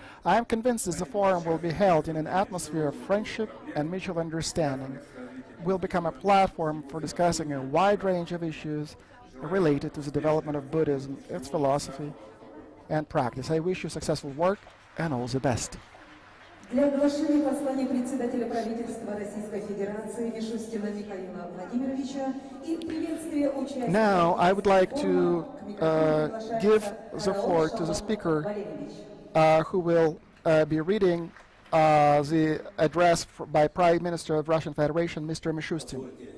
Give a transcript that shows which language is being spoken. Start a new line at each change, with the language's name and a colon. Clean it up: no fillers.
English: I am convinced that the forum will be held in an atmosphere of friendship and mutual understanding, will become a platform for discussing a wide range of issues related to the development of Buddhism, its philosophy, and practice. I wish you successful work and all the best.
Russian: Для оглашения послания председателя правительства Российской Федерации Мишустина Михаила Владимировича и приветствия участников.
English: Now, I would like to give the floor to the speaker who will be reading the address by Prime Minister of Russian Federation, Mr. Mishustin.